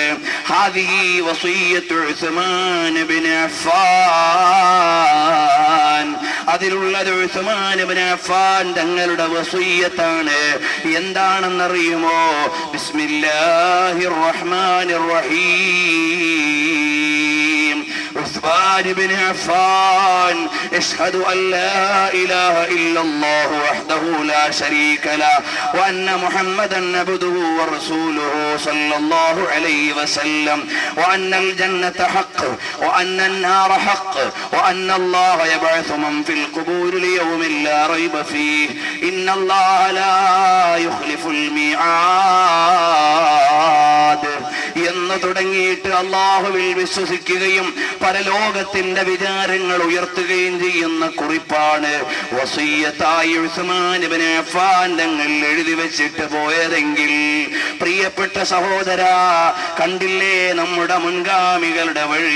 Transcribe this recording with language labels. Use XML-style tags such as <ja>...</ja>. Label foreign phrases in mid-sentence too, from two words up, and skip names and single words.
<ar>هذه وصية عثمان بن عفان,</ar> <ml>അതിലുള്ളത് ഉസ്മാൻ ഇബ്നു അഫ്ഫാൻ തങ്ങളുടെ വസിയ്യത്താണ്. എന്താണെന്നറിയുമോ?</ml> <ar>بسم الله الرحمن الرحيم. عثمان بن عفان اشهد ان لا اله الا الله وحده لا شريك له وان محمدا عبده ورسوله صلى الله عليه وسلم وان الجنه حق وان النار حق وان الله يبعث من في القبور ليوم لا ريب فيه ان الله لا يخلف الميعاد</ar> <ml>എന്ന് തുടങ്ങിയിട്ട് അള്ളാഹുവിൽ വിശ്വസിക്കുകയും പരലോകത്തിന്റെ വിചാരങ്ങൾ ഉയർത്തുകയും ചെയ്യുന്ന കുറിപ്പാണ് വസിയ്യത്തായി ഉസ്മാൻ ഇബ്നു അഫ്ഫാൻ തങ്ങൾ എഴുതി വെച്ചിട്ട് പോയതെങ്കിൽ പ്രിയപ്പെട്ട സഹോദരാ, കണ്ടില്ലേ നമ്മുടെ മുൻഗാമികളുടെ വഴി?</ml>